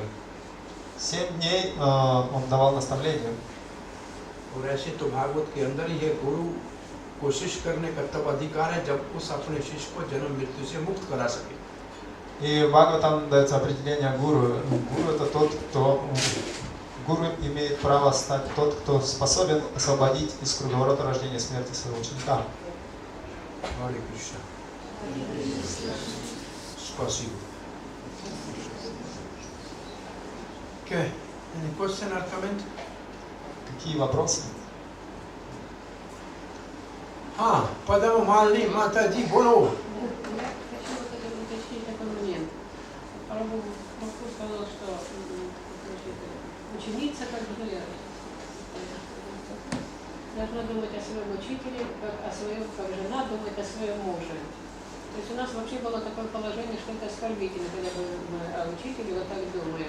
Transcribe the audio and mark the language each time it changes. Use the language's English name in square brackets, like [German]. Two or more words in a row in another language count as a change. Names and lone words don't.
[Russian] 7 дней он давал наставления. [Hindi] और ऐसे तो भागवत के अंदर ही है, गुरु कोशिश करने का तब अधिकार है जब उस अपने शिष्य को जन्म मृत्यु से मुक्त करा सके. [Russian] И в Бхагаватам дается определение гуру. Гуру это тот, кто... Гуру имеет право стать тот, кто способен освободить из круговорота рождения и смерти своего ученика. [Sanskrit] हरे कृष्ण. [Russian] Спасибо. [English] Okay. Any question or comment? [Russian] Какие вопросы? [Hindi] हाँ, पदम मालिनी माता जी बोलो. [Russian] Я хочу вот это уточнить такой момент. Прабху сказал, что ученица как бы должна думать о своем учителе, как о своем, как жена думает о своем муже. То есть у нас вообще было такое положение, что это оскорбительно, когда мы о учителе вот так думаем.